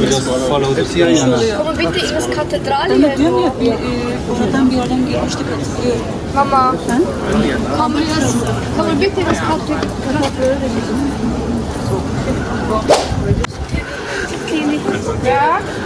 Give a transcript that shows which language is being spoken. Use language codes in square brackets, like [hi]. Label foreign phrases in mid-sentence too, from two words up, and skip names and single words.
[en] Follow the sea. [de] Ama bitte ins Kathedrale. [tr] Ben diyorum ya oradan bir yerden gelmiştik hatırlıyorum. Mama. [de] Kann man bitte ins Kathedrale? Ja.